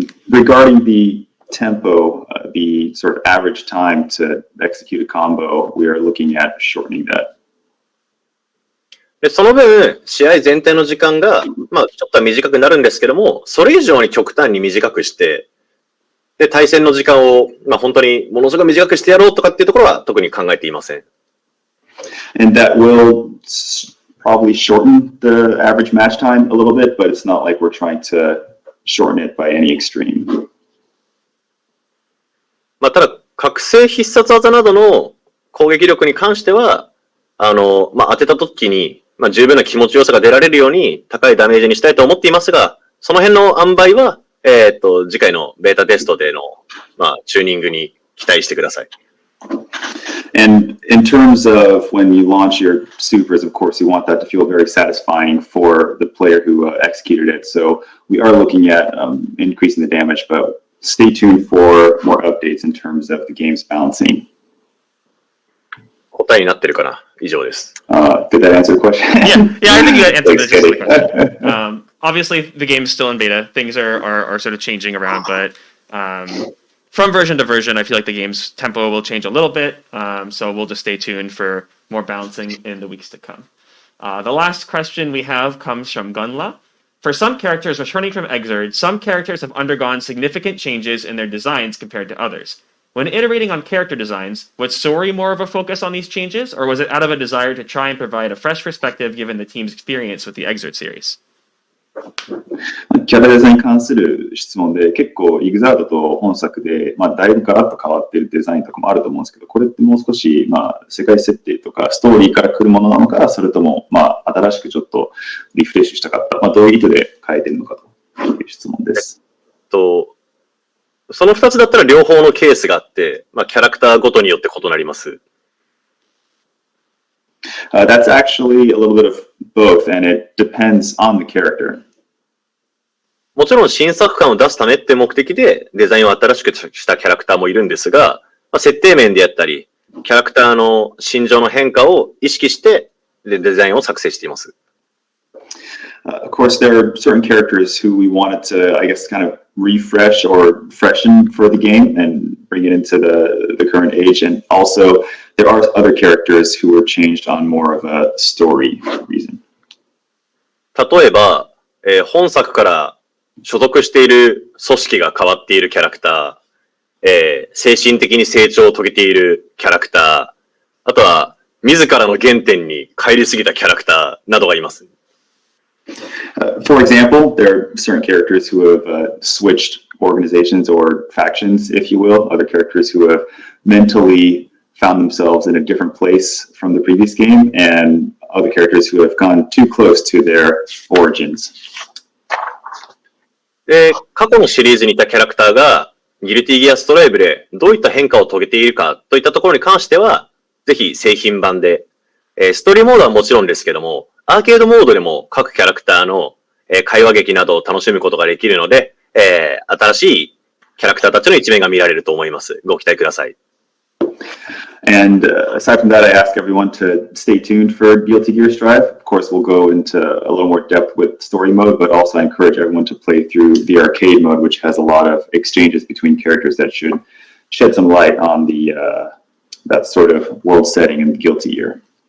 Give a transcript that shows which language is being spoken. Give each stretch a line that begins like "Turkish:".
English: Regarding the tempo, the sort of average time to execute a combo, we are looking at shortening that.
Japanese: で、その分、試合全体の時間が、まあ、ちょっとは短くなるんですけども、それ以上に極端に短くして、で、対戦の時間を、まあ、本当にものすごく短くしてやろうとかっていうところは特に考えていません。
English: And that will probably shorten the average match time a little bit, but it's not like we're trying to shorten it by any extreme.
Japanese: まあ、ただ、覚醒必殺技などの攻撃力に関しては、まあ、当てた時に、まあ、十分な気持ちよさが出られるように高いダメージにしたいと思っていますが、その辺の塩梅は、次回のベータテストでの、まあ、チューニングに期待してください。
English: And in terms of when you launch your supers, of course, you want that to feel very satisfying for the player who executed it. So we are looking at increasing the damage, but stay tuned for more updates in terms of the game's balancing.
Japanese: 答えになってるかな？以上です。
English: Did that answer the question? Yeah, I think you answered the gist of the question. Obviously, the game's still in beta. Things are sort of changing around, but from version to version, I feel like the game's tempo will change a little bit. So we'll just stay tuned for more balancing in the weeks to come. The last question we have comes from Gunla. For some characters returning from Exurge, some characters have undergone significant changes in their designs compared to others. When iterating on character designs, was Sori more of a focus on these changes, or was it out of a desire to try and provide a fresh perspective given the team's experience with the Exurge series?
Japanese: キャラデザインに関する質問で、結構イグザードと本作で、だいぶガラッと変わっているデザインとかもあると思うんですけど、これってもう少し、世界設定とかストーリーから来るものなのか、それとも、新しくちょっとリフレッシュしたかった、どういう意図で変えているのかという質問です。その2つだったら両方のケースがあって、キャラクターごとによって異なります。
English: That's actually a little bit of both, and it depends on the character.
Japanese: もちろん新作感を出すためって目的でデザインを新しくしたキャラクターもいるんですが、設定面であったり、キャラクターの心情の変化を意識してデザインを作成しています。
English: Of course, there are certain characters who we wanted to, I guess, kind of refresh or freshen for the game and bring it into the current age. And also, there are other characters who were changed on more of a story reason.
Japanese: 例えば、本作から所属している組織が変わっているキャラクター、精神的に成長を遂げているキャラクター、あとは自らの原点に帰りすぎたキャラクターなどがいます。
English: For example, there are certain characters who have switched organizations or factions, if you will. Other characters who have mentally found themselves in a different place from the previous game, and other characters who have gone too close to their origins.
Japanese: で、過去のシリーズにいたキャラクターがギルティギアストライブでどういった変化を遂げているかといったところに関しては、ぜひ製品版で、ストーリーモードはもちろんですけども、アーケードモードでも各キャラクターの会話劇などを楽しむことができるので、新しいキャラクターたちの一面が見られると思います。ご期待ください。
English: And aside from that, I ask everyone to stay tuned for Guilty Gear Strive. Of course, we'll go into a little more depth with story mode, but also I encourage everyone to play through the arcade mode, which has a lot of exchanges between characters that should shed some light on the that sort of world setting in Guilty Gear.